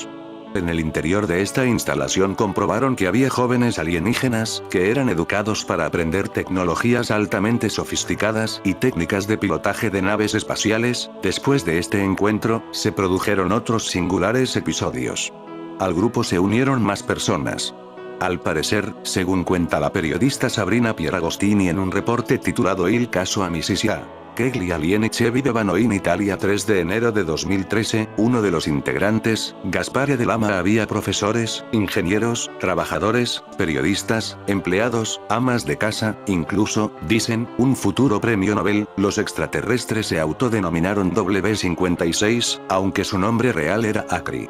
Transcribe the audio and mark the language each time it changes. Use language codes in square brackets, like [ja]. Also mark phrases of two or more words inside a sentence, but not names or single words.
[es] En el interior de esta instalación comprobaron que había jóvenes alienígenas, que eran educados para aprender tecnologías altamente sofisticadas y técnicas de pilotaje de naves espaciales. Después de este encuentro, se produjeron otros singulares episodios. Al grupo se unieron más personas. Al parecer, según cuenta la periodista Sabrina Pieragostini en un reporte titulado Il Caso Amicizia, che gli alieni vivevano in Italia 3 de enero de 2013, uno de los integrantes, Gaspare de Lama, había profesores, ingenieros, trabajadores, periodistas, empleados, amas de casa, incluso, dicen, un futuro premio Nobel. Los extraterrestres se autodenominaron W56, aunque su nombre real era Acri.